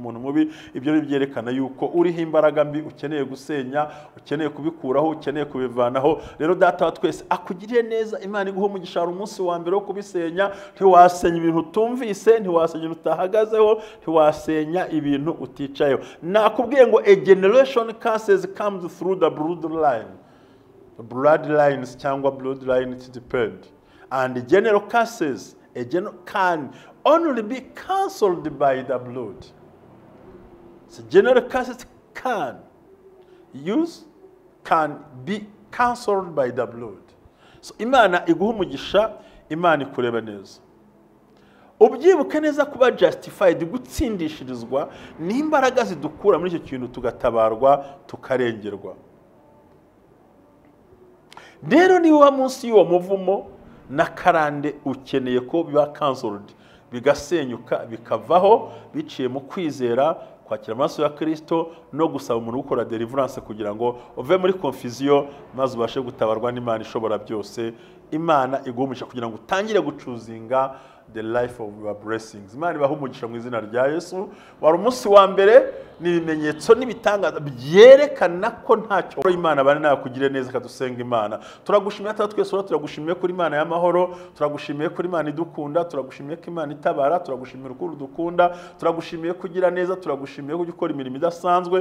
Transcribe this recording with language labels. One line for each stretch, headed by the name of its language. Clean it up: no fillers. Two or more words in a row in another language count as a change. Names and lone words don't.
Kinyarwanda: Ibyo byerekana byerekana yuko uriho imbaraga mbi ukeneye gusenya, ukeneye kubikuraho, ukeneye kubivanaho. Rero data wa twese akugiriye neza, Imana iguhe umugisha umunsi wa mbere wo kubisenya. Ntiwasenya ibintu utumvise, ntiwasenya ibintu utahagazeho, ntiwasenya ibintu uticayeho. Nakubwiye ngo
English: a generation curses comes through the bloodline. Bloodlines
Kinyarwanda: cyangwa
English: bloodline, it depends. And general curses can only be cancelled by the blood. So general curses can be cancelled by the blood.
Kinyarwanda: So Imana iguhe umugisha, Imana ikureba neza. Ubyibuke neza kuba justified, gutsindishirizwa n'imbaraga zidukura muri icyo kintu tugatabarwa, tukarengerwa. Rero niba munsi y'uwo muvumo na karande ukeneye ko biba cancelled, bigasenyuka, bikavaho biciye mu kwizera, kwakira amaraso ya Kristo no gusaba umuntu gukora deliverance kugira ngo uve muri confusion maze ubashe gutabarwa n'Imana ishobora byose. Imana igumisha kugira ngo utangire gucuzinga
English: the life of your blessings.
Kinyarwanda: Imana ibahe umugisha mu izina rya Yesu. Wari umunsi wa mbere n'ibimenyetso n'ibitangaza byerekana ko ntacyo Imana bane nakugire neza. Kadusenga Imana. Turagushimiye ata twese, turagushimiye kuri Imana y'amahoro, turagushimiye kuri Imana idukunda, turagushimiye ko Imana itabara, turagushimiye urukundo dukunda, turagushimiye kugira neza, turagushimiye ko gukora imirimo idasanzwe.